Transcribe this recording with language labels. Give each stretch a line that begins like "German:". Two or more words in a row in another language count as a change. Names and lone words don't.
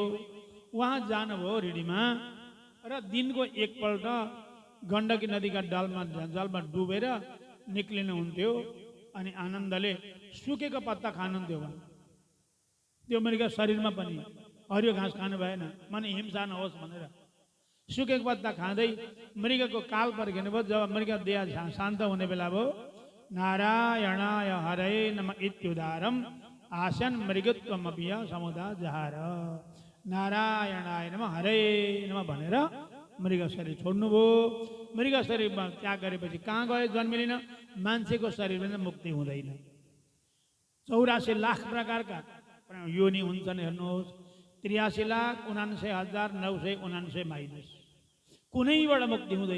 Nepali: उहाँ जानुभयो रिडीमा र दिनको एकपल्ट गण्डकी नदीका जलमा डुबेर निक्लिनुहुन्थ्यो। अनि आनन्दले सुकेको पत्ता खानुहुन्थ्यो। त्यो मृग शरीरमा पनि हरियो घाँस खानु भएन, माने हिंसा नहोस् भनेर सुकेको पत्ता खाँदै मृगको काल पर्खिनु भयो। जब मृग देह शान्त हुने बेला भयो,
Sanskrit: नारायणाय हरे नम इत्युदारम आसन मृगत्वमपिय समुदा जहार। नारायणाय नम हरे नम
Nepali: भनेर मृग शरीर छोड्नुभयो। मृग शरीरमा त्याग गरेपछि कहाँ गयो? जन्मिलिन। मान्छेको शरीरमा मुक्ति हुँदैन। 84 लाख प्रकारका योनि हुन्छन्। हेर्नुहोस्, 83,79,999 माइनस कुनैबाट मुक्ति हुँदैन।